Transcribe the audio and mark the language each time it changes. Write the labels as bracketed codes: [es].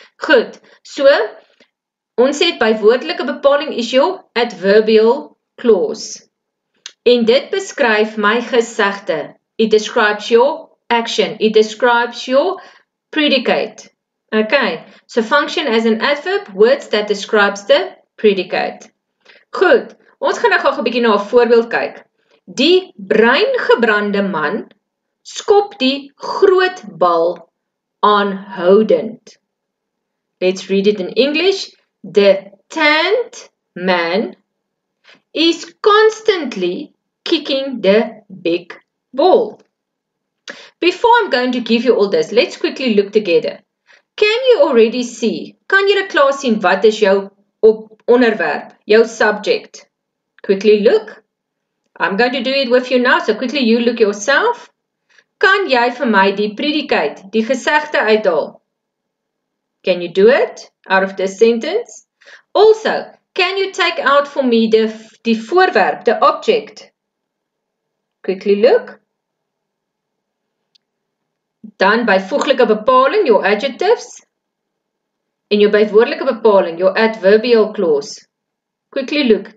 [af] Goed. So, ons het bywoordelike bepaling [en] is your adverbial clause. [af] En dit beskryf my gesegde. [en] It describes your action. It describes your predicate. Okay, so function as an adverb, words that describes the predicate. [af] Goed, ons gaan nou gou 'n bietjie na 'n voorbeeld kyk. Die breingebrande man skop die groot bal aanhoudend. [en] Let's read it in English. The tanned man is constantly kicking the big ball. Before I'm going to give you all this, let's quickly look together. Can you already see? [af] Kan julle klaar sien wat is jou onderwerp, jou subject? [en] Quickly look. I'm going to do it with you now, so quickly you look yourself. [af] Kan jy vir my die predicate, die gesegde uithaal? [en] Can you do it out of this sentence? Also, can you take out for me die voorwerp, the object? Quickly look. [af] Dan byvoeglike bepaling, your adjectives. En jou bywoordelike bepaling, your adverbial clause. [en] Quickly look.